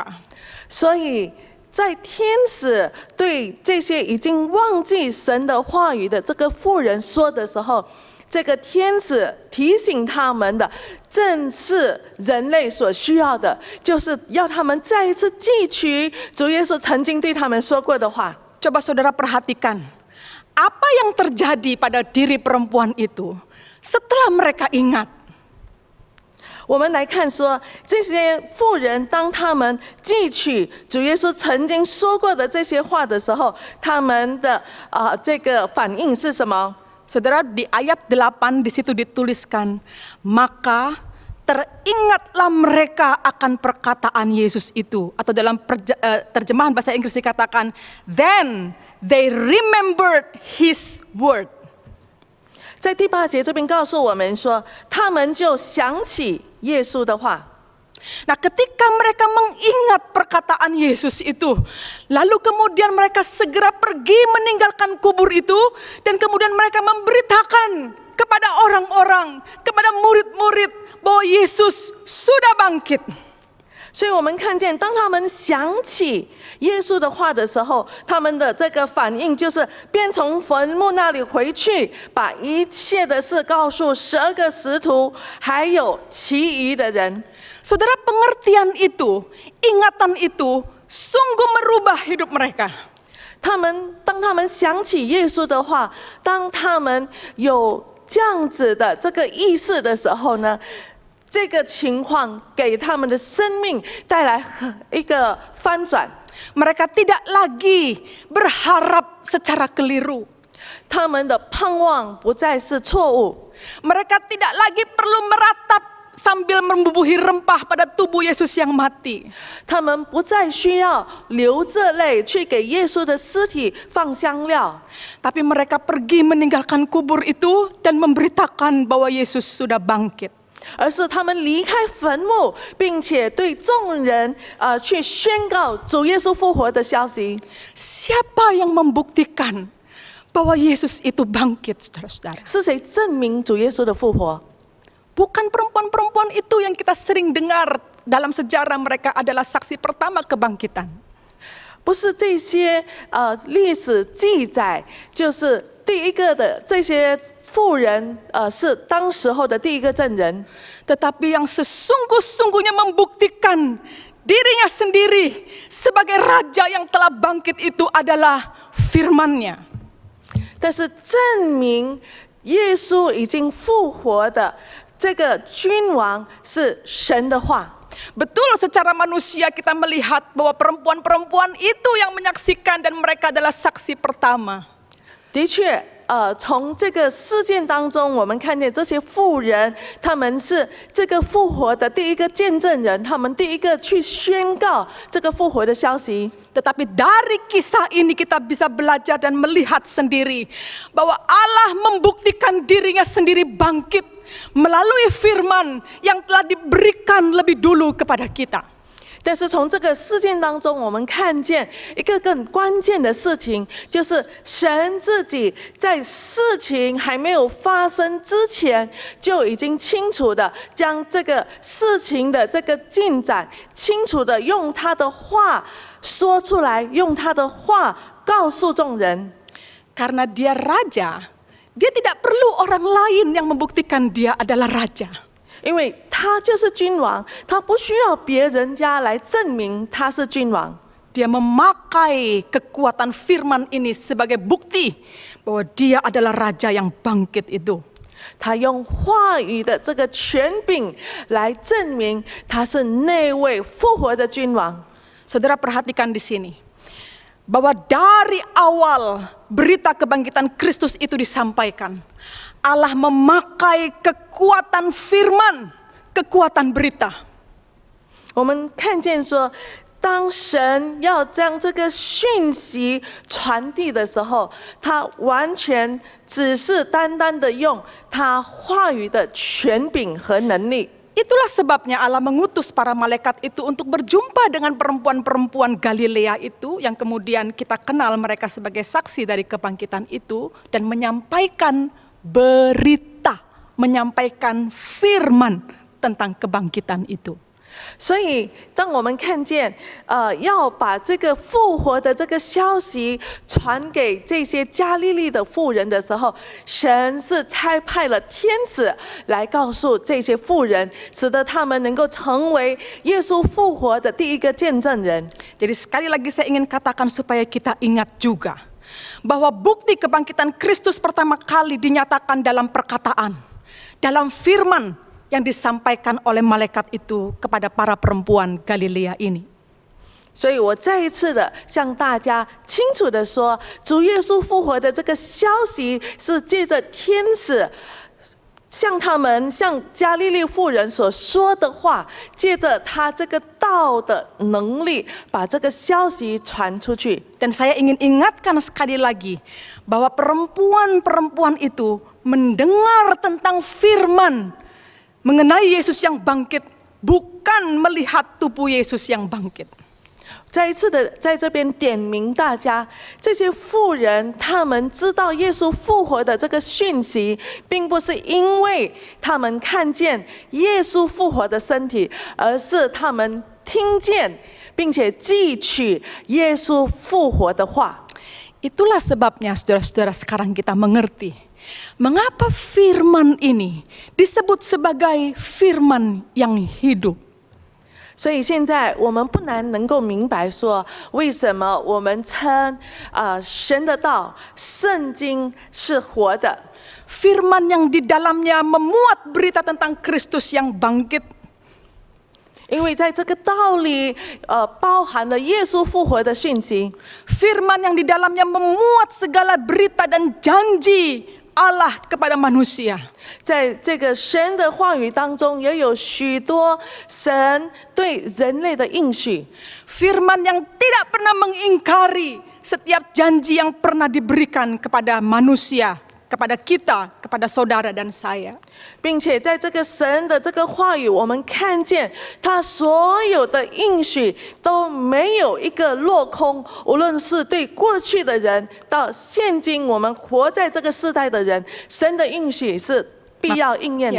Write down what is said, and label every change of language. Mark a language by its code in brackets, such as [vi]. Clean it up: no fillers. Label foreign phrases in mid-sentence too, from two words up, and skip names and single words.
[zh] 所以在天使对这些已经忘记神的话语的这个妇人说的时候，这个天使提醒他们的，正是人类所需要的，就是要他们再一次记取主耶稣曾经对他们说过的话。 [id] Coba saudara perhatikan, apa yang terjadi pada diri perempuan itu setelah mereka ingat. [zh] 我们来看说，这些妇人当他们记取主耶稣曾经说过的这些话的时候，他们的这个反应是什么？ [id] Saudara, di ayat 8 di situ dituliskan, maka teringatlah mereka akan perkataan Yesus itu. Atau dalam terjemahan bahasa Inggris dikatakan, [en] then they remembered his word. [zh] 在第8节这边告诉我们说，他们就想起耶稣的话。 [id] Nah, ketika mereka mengingat perkataan Yesus itu, lalu kemudian mereka segera pergi meninggalkan kubur itu, dan kemudian mereka memberitakan kepada orang-orang, kepada murid-murid bahwa Yesus sudah bangkit. [zh] 所以我们看见，当他们想起耶稣的话的时候，他们的这个反应就是便从坟墓那里回去，把一切的事告诉12个使徒，还有其余的人。 [id] Saudara, pengertian itu, ingatan itu sungguh merubah hidup mereka. [zh] 当他们想起耶稣的话，当他们有这样子的这个意识的时候呢，这个情况给他们的生命带来一个翻转。 [id] Mereka tidak lagi berharap secara keliru. [zh] 他们的盼望不再是错误， [id] Mereka tidak lagi perlu meratap sambil membubuhi rempah pada tubuh Yesus yang mati. [zh] 他们不再需要流着泪去给耶稣的尸体放香料， [id] Tapi mereka pergi meninggalkan kubur itu dan memberitakan bahwa Yesus sudah bangkit. [zh] 而是他们离开坟墓，并且对众人去宣告主耶稣复活的消息。 [id] Siapa yang membuktikan bahwa Yesus itu bangkit, saudara-saudara? [zh] 是谁证明主耶稣的复活？ [id] Bukan perempuan-perempuan itu yang kita sering dengar dalam sejarah mereka adalah saksi pertama kebangkitan. [zh] 不是这些历史记载，就是第一个的这些妇人，是当时候的第一个证人。 [id] Tetapi yang sesungguh-sungguhnya membuktikan dirinya sendiri sebagai raja yang telah bangkit itu adalah firman-Nya. [zh] 但是证明耶稣已经复活的这个君王是神的话。 [id] Betul, secara manusia kita melihat bahwa perempuan-perempuan itu yang menyaksikan dan mereka adalah saksi pertama. [zh] 的确，从这个事件当中，我们看见这些妇人，他们是这个复活的第一个见证人，他们第一个去宣告这个复活的消息。 [id] Tetapi dari kisah ini kita bisa belajar dan melihat sendiri bahwa Allah membuktikan dirinya sendiri bangkit melalui firman yang telah diberikan lebih dulu kepada kita. [zh] 但是从这个事件当中，我们看见一个更关键的事情，就是神自己在事情还没有发生之前，就已经清楚的将这个事情的这个进展，清楚的用他的话说出来，用他的话告诉众人。 [id] Karena dia raja, dia tidak perlu orang lain yang membuktikan dia adalah raja. [zh] 因为他就是君王，他不需要别人家来证明他是君王。 [id] Dia memakai kekuatan firman ini sebagai bukti bahwa dia adalah raja yang bangkit itu. [zh] 他用话语的这个权柄来证明他是那位复活的君王。 [id] Saudara perhatikan di sini bahwa dari awal berita kebangkitan Kristus itu disampaikan, Allah memakai kekuatan firman, kekuatan berita. [zh] 我们看见说，当神要将这个讯息传递的时候，他完全只是单单的用他话语的权柄和能力。 [id] Itulah sebabnya Allah mengutus para malaikat itu untuk berjumpa dengan perempuan-perempuan Galilea itu yang kemudian kita kenal mereka sebagai saksi dari kebangkitan itu dan menyampaikan berita, menyampaikan firman tentang kebangkitan itu. [zh] 所以，当我们看见，要把这个复活的这个消息传给这些加利利的妇人的时候，神是差派了天使来告诉这些妇人，使得他们能够成为耶稣复活的第一个见证人。 [id] Jadi sekali lagi saya ingin katakan supaya kita ingat juga bahwa bukti kebangkitan Kristus pertama kali dinyatakan dalam perkataan, dalam firman yang disampaikan oleh malaikat itu kepada para perempuan Galilea ini. [zh] 所以我再一次的向大家清楚的说，主耶稣复活的这个消息是借着天使向加利利妇人所说的话，借着他这个道的能力，把这个消息传出去。 [id] Dan saya ingin ingatkan sekali lagi bahwa perempuan-perempuan itu mendengar tentang firman mengenai Yesus yang bangkit, bukan melihat tubuh Yesus yang bangkit. [zh] 再一次的在这边点名大家，这些妇人他们知道耶稣复活的这个讯息，并不是因为他们看见耶稣复活的身体，而是他们听见并且记取耶稣复活的话。 [id] Itulah sebabnya saudara-saudara sekarang kita mengerti mengapa firman ini disebut sebagai firman yang hidup. [zh] 所以现在我们不难能够明白说，为什么我们称神的道、圣经是活的。 [id] Firman yang di dalamnya memuat berita tentang Kristus yang bangkit. [zh] 因为在这个道里，包含了耶稣复活的讯息。 [id] Firman yang di dalamnya memuat segala berita dan janji Allah kepada manusia. [zh] 在这个神的话语当中，也有许多神对人类的应许。 [id] Firman yang tidak pernah mengingkari setiap janji yang pernah diberikan kepada manusia, kepada kita, kepada saudara dan saya. [zh] 并且在这个神的这个话语，我们看见他所有的应许都没有一个落空，无论是对过去的人，到现今我们活在这个世代的人，神的应许是必要应验的。